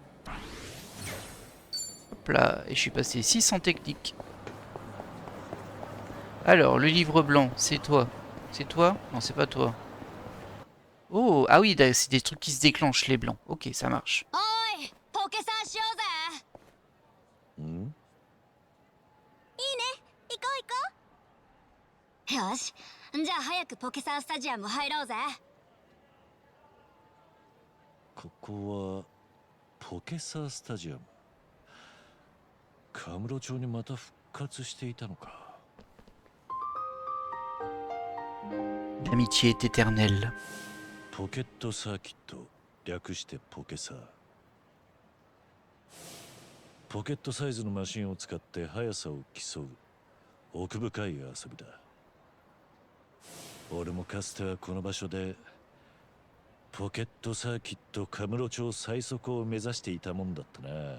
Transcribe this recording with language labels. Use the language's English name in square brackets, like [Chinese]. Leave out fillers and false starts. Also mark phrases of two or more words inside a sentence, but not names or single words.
[French] Hop là. Et je suis passé 6 en technique. Alors, le livre blanc, c'est toi. C'est toi? Non, c'est pas toi. Oh, ah oui, c'est des trucs qui se déclenchent, les blancs. Ok, ça marche. [Japanese] おーい、ポケサンしようぜ。んいいね、行こう行こう。よし、じゃあ早くポケサンスタジアム入ろうぜ。ここはポケサースタジアム。カムロ町にまた復活していたのか。 [French] L'amitié est éternelle. [Japanese] ポケットサーキット、略してポケサー。ポケットサイズのマシンを使って速さを競う奥深い遊びだ。俺もかつてはこの場所でポケットサーキットカムロ町最速を目指していたもんだったな。